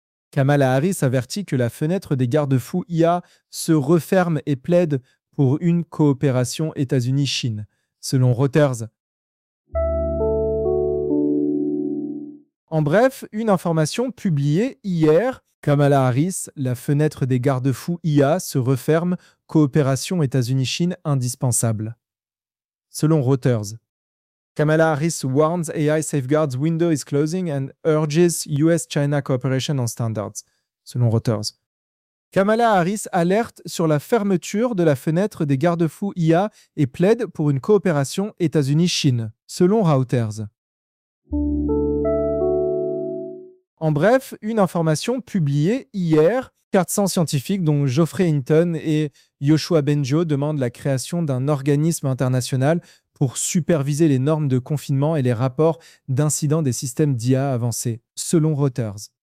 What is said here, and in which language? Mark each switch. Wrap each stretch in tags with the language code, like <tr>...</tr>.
<fr>Kamala Harris avertit que la fenêtre des garde-fous IA se referme et plaide pour une coopération États-Unis-Chine, selon Reuters. En bref, une information publiée hier, Kamala Harris, la fenêtre des garde-fous IA se referme, coopération États-Unis-Chine indispensable. Selon Reuters,</fr> <en>Kamala Harris warns AI safeguards window is closing and urges US-China cooperation on standards.</en> <fr>Selon Reuters, Kamala Harris alerte sur la fermeture de la fenêtre des garde-fous IA et plaide pour une coopération États-Unis-Chine. Selon Reuters. En bref, une information publiée hier, 400 scientifiques dont Geoffrey Hinton et Joshua Benjo demandent la création d'un organisme international pour superviser les normes de confinement et les rapports d'incidents des systèmes d'IA avancés, selon Reuters.</fr>